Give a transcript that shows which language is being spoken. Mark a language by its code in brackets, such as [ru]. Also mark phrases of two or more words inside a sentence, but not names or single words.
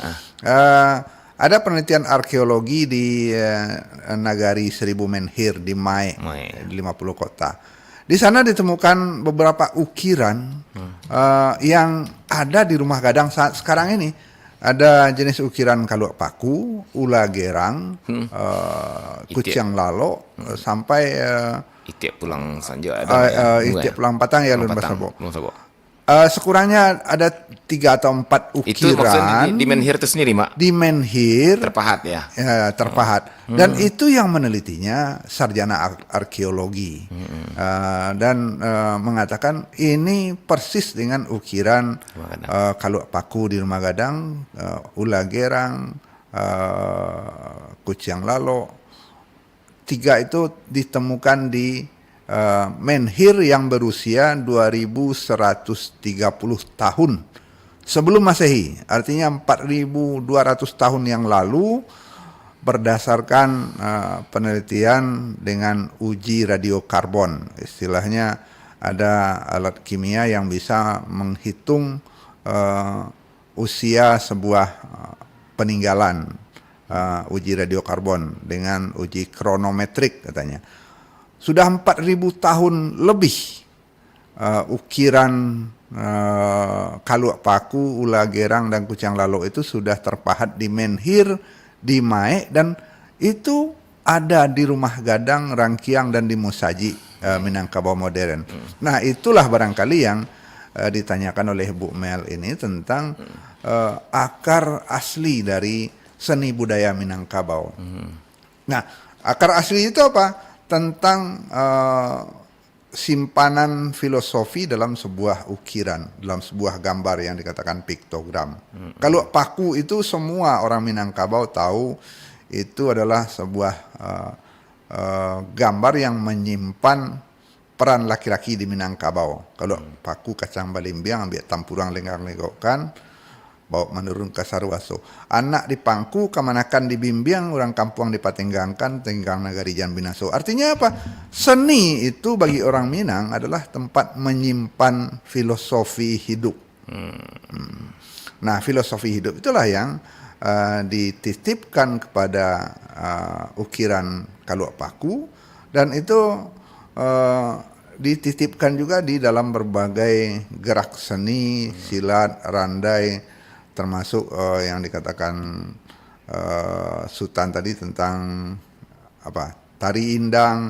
[id] Ada penelitian arkeologi di Nagari Seribu Menhir di Mae, 50 kota. Di sana ditemukan beberapa ukiran yang ada di Rumah Gadang saat sekarang ini. Ada jenis ukiran Kaluak Paku, Ula Gerang, Kuciang Lalo, sampai Itiak Pulang Sanjo ada. Itiak Pulang Patang ya, Lun Basabo. Sekurangnya ada 3 atau 4 ukiran. Itu maksudnya di Menhir itu sendiri, Mak? Di Menhir. Terpahat ya? Terpahat. Dan itu yang menelitinya sarjana arkeologi. Dan mengatakan ini persis dengan ukiran Kaluak Paku di Rumah Gadang, Ula Gerang, Kuciang Lalo. 3 itu ditemukan di Menhir yang berusia 2130 tahun sebelum Masehi, artinya 4200 tahun yang lalu, berdasarkan penelitian dengan uji radiokarbon. Istilahnya ada alat kimia yang bisa menghitung usia sebuah peninggalan uji radiokarbon dengan uji kronometrik katanya. Sudah 4.000 tahun lebih ukiran Kaluak Paku, Ula Gerang dan Kucang Lalok itu sudah terpahat di Menhir, di Mae, dan itu ada di Rumah Gadang, Rangkiang dan di Musaji Minangkabau modern. Nah, itulah barangkali yang ditanyakan oleh Bu Mel ini tentang akar asli dari seni budaya Minangkabau. Nah, akar asli itu apa? Tentang simpanan filosofi dalam sebuah ukiran, dalam sebuah gambar yang dikatakan piktogram. Kalau paku itu semua orang Minangkabau tahu itu adalah sebuah gambar yang menyimpan peran laki-laki di Minangkabau. [min] Kalau paku kacang balimbiang ambil tampurang lenggang-lenggokan, bawa menurun ke Sarwaso. Anak di pangku, kamanakan di bimbiang, orang kampung dipatenggangkan, tenggang nagari jan binaso. [id] Artinya apa? Seni itu bagi orang Minang adalah tempat menyimpan filosofi hidup. Nah, filosofi hidup itulah yang dititipkan kepada ukiran Kaluak Paku, dan itu dititipkan juga di dalam berbagai gerak seni, silat, randai, termasuk yang dikatakan Sultan tadi tentang tari indang.